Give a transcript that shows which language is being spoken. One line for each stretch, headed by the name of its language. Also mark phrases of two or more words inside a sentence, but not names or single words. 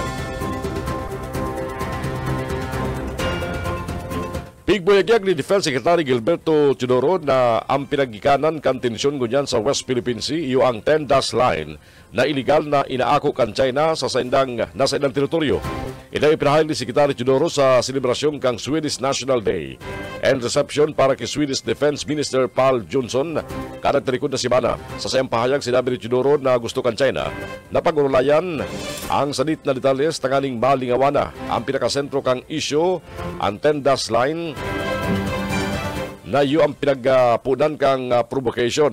Bikol: Pigboyagyag ni Defense Secretary Gilberto Teodoro na ang pinagikanan kan tensyon gunyan sa West Philippine Sea iyo ang 10-dash line na iligal na inaako kan China sa nasa ilang teritoryo. Ito ay pinahayag ni Secretary Teodoro sa selebrasyon kang Swedish National Day
English: and reception
Bikol: para kay Swedish Defense Minister Paul Jonsson kada terikod na simana. Sa sayang pahayag, sinabi ni Teodoro na gusto kan China na pag-urulayan ang sanit na detalles tanganing malingawana ang pinakasentro kang issue ang 10-dash line na iyo ang pinagpunan kang provocation.